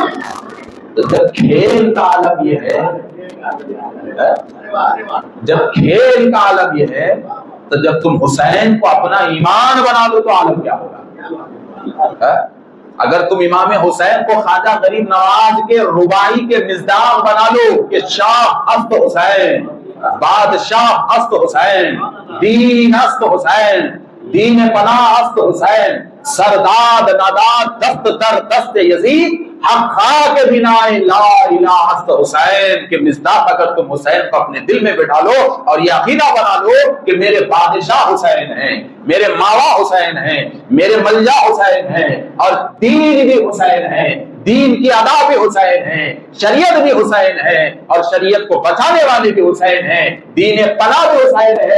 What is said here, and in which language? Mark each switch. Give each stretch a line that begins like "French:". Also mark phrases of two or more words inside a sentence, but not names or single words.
Urdu: تو جب کھیل کا عالم یہ ہے، جب کھیل کا عالم یہ ہے، تو جب تم حسین کو اپنا ایمان بنا لو تو عالم کیا ہوگا؟ اگر تم امام حسین کو خواجہ غریب نواز کے رباعی کے مزداق بنا لو کہ
Persian: شاہ است حسین، بادشاہ است حسین، دین است حسین، دین پناہ است حسین، سرداد نداد دست در دست یزید، حق خواہ کے بنا لا الہ است حسین
Urdu: کے مصداق اگر تم حسین کو اپنے دل میں بٹھا لو اور یہ عقیدہ بنا لو کہ میرے بادشاہ حسین ہیں، میرے ماوا حسین ہیں، میرے ملجا حسین ہیں، اور دین بھی حسین ہیں، دین کی ادا بھی حسین ہیں، شریعت بھی حسین ہے، اور شریعت کو بچانے والے بھی حسین ہیں، دین پناہ بھی حسین ہے۔